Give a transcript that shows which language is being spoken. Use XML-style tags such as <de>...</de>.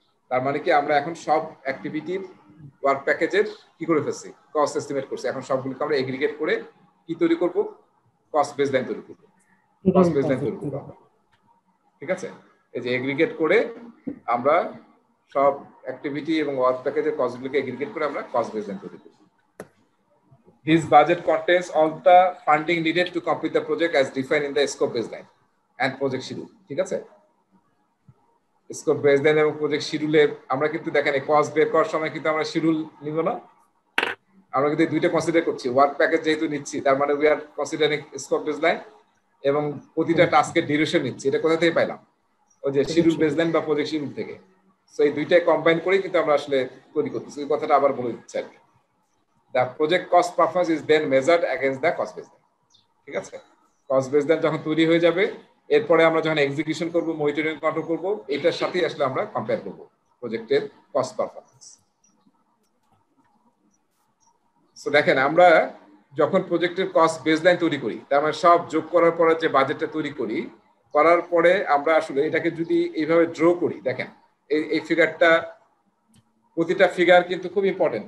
<bn>তার মানে কি আমরা এখন সব অ্যাক্টিভিটির ওয়ার্ক প্যাকেজের কি করে ফেলছি, কস্ট এস্টিমেট করছি। এখন সবগুলোকে আমরা এগ্রিগেট করে কি তৈরি করব, কস্ট বেসলাইন তৈরি করব, কস্ট বেসলাইন তৈরি করব, ঠিক আছে? এই যে এগ্রিগেট করে আমরা সব অ্যাক্টিভিটি এবং ওয়ার্ক প্যাকেজের কস্টগুলোকে এগ্রিগেট করে আমরা কস্ট বেসলাইন তৈরি করব।</bn> <en>This budget contains all the funding needed to complete the project as defined in the scope baseline and project schedule,</en> <bn>ঠিক আছে? স্কোপ বেসলাইন এবং প্রজেক্ট শিডিউলে আমরা কিন্তু দেখেন এই কস্ট বের করার সময় কিন্তু আমরা শিডিউল নিব না, আমরা কিন্তু দুইটা কনসিডার করছি। ওয়ার্ক প্যাকেজ যেহেতু নিচ্ছি তার মানে</bn> <en>we are considering</en> <bn>scope baseline এবং প্রতিটা টাস্কের ডিউরেশন নিচ্ছি। এটা কোথা থেকে পাইলাম, ওই যে শিডিউল বেসলাইন বা প্রজেক্ট শিডিউল থেকে। সো এই দুইটাই কম্বাইন করে কিন্তু আমরা আসলে তৈরি করতেছি। ওই কথাটা আবার বলে দিচ্ছি আর কি।</bn> <en>The project cost performance is then measured against the cost baseline,</en> <bn>ঠিক আছে? কস্ট বেসলাইন যখন তৈরি হয়ে যাবে, এরপরে আমরা যখন এক্সিকিউশন করব, মনিটরিং কন্ট্রোল করব, এটার সাথেই আসলে আমরা কম্পেয়ার করব প্রজেক্টের কস্ট পারফরম্যান্স। সো দেখেন, আমরা যখন প্রজেক্টের কস্ট বেসলাইন তৈরি করি, তার মানে সব যোগ করার পরে যে বাজেটটা তৈরি করি, করার পরে আমরা আসলে এটাকে যদি এইভাবে ড্র করি, দেখেন এই ফিগারটা, প্রতিটা ফিগার কিন্তু খুব ইম্পর্টেন্ট।</bn>